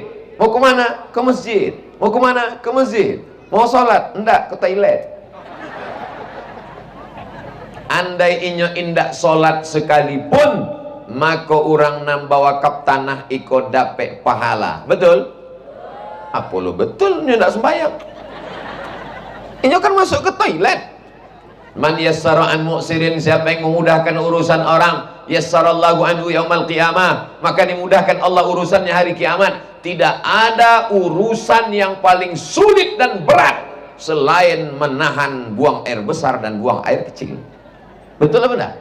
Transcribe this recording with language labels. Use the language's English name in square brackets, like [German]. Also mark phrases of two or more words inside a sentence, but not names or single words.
[Indonesian] Mau ke mana? Ke masjid. Mau ke mana? Ke masjid. Mau sholat? Enggak, ke toilet. [Minangkabau] Andai inyo indak sholat sekalipun, maka orang nan bawa kap tanah ikut dapat pahala. [Indonesian] Betul? Apa lo betul? [Minangkabau] Inyo ndak sembahyang. Inyo kan masuk ke toilet. [Arabic] من يسر على معسر, [Indonesian] siapa yang memudahkan urusan orang, [Arabic] يسر الله عنه يوم القيامة, [Indonesian] maka dimudahkan Allah urusannya hari kiamat. Tidak ada urusan yang paling sulit dan berat selain menahan buang air besar dan buang air kecil. Betul apa benar?